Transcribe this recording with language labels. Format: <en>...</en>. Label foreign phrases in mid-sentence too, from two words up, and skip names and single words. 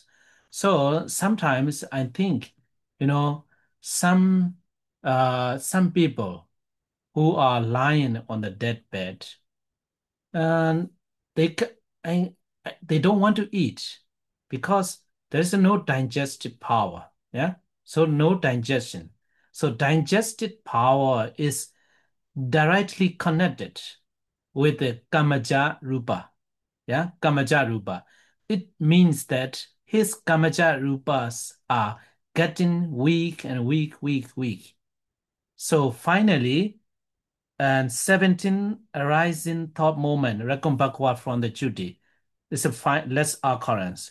<en>So sometimes I think, you know, some some people who are lying on the deathbed and they c- I, they don't want to eat because there's no digestive power. Yeah, so no digestion. So digestive power is directly connected with the</en> <pi>kamaja rupa. Yeah, kamaja rupa.</pi> <en>It means that his</en> <pi>kamaja rupas</pi> <en>are getting weak and weak. So finally, and 17 arising thought moment reckon backward from the Judy is a less occurrence.</en>